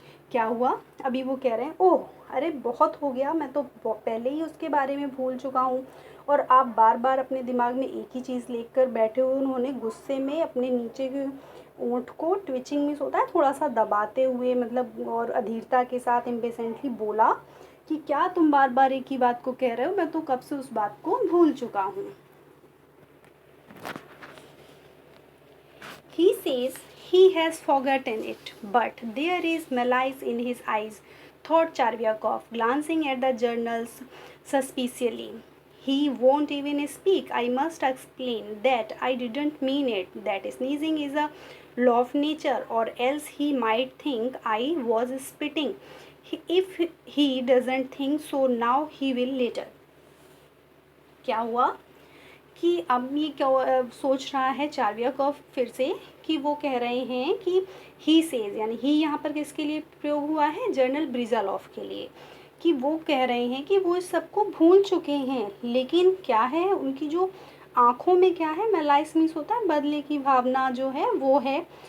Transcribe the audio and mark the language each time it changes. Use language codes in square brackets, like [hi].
[hi] क्या हुआ, अभी वो कह रहे हैं ओह अरे बहुत हो गया, मैं तो पहले ही उसके बारे में भूल चुका हूँ, और आप बार बार अपने दिमाग में एक ही चीज़ लेकर बैठे हुए। उन्होंने गुस्से में अपने नीचे के ओंठ को, ट्विचिंग मीन्स होता है थोड़ा सा दबाते हुए, मतलब और अधीरता के साथ इम्पेशेंटली बोला कि क्या तुम बार बार एक ही बात को कह रहे हो, मैं तो कब से उस बात को भूल चुका हूँ। [en] He says he has forgotten it, but there is malice in his eyes, thought Chervyakov, glancing at the journals suspiciously. He won't even speak. I must explain that I didn't mean it, that sneezing is a law of nature, or else he might think I was spitting. If he doesn't think so now, he will later. [hi] क्या हुआ कि अब ये क्या सोच रहा है चार्वियाकॉफ फिर से, कि वो कह रहे हैं कि [en] he says, [hi] यानी ही यहाँ पर किसके लिए प्रयोग हुआ है, जनरल ब्रिजालॉफ के लिए, कि वो कह रहे हैं कि वो इस सबको भूल चुके हैं, लेकिन क्या है उनकी जो आँखों में क्या है, मेलाइस मीन्स होता है बदले की भावना जो है वो है,